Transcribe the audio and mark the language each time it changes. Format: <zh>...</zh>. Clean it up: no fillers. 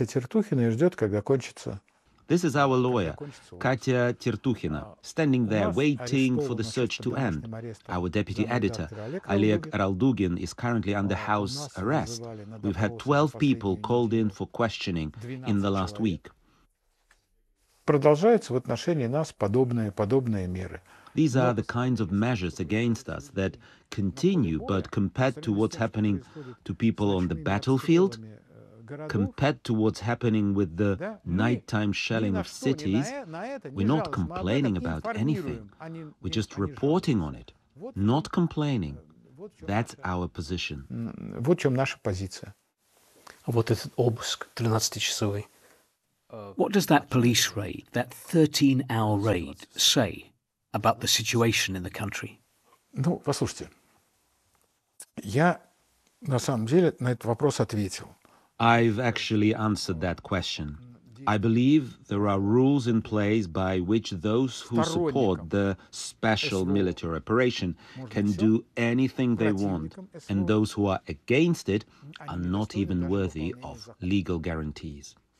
<en>This is our lawyer, Katya Tertukhina, standing there waiting for the search to end. Our deputy editor, Oleg Raldugin, is currently under house arrest. We've had 12 people called in for questioning in the last week.</en> <ru>продолжаются в отношении нас подобные меры.</ru> <en>These are the kinds of measures against us that continue, but compared to what's happening to people on the battlefield, compared to what's happening with the nighttime shelling of cities, we're not complaining about anything. We're just reporting on it, not complaining. That's our position.</en> <ru>Вот в чем наша позиция. Вот этот обыск 13-часовый.</ru> <en>What does that police raid, that 13-hour raid, say about the situation in the country?</en> <ru>Ну, послушайте, я на самом деле на этот вопрос ответил.</ru> <en>I've actually answered that question. I believe there are rules in place by which those who support the special military operation can do anything they want, and those who are against it are not even worthy of legal guarantees.</en>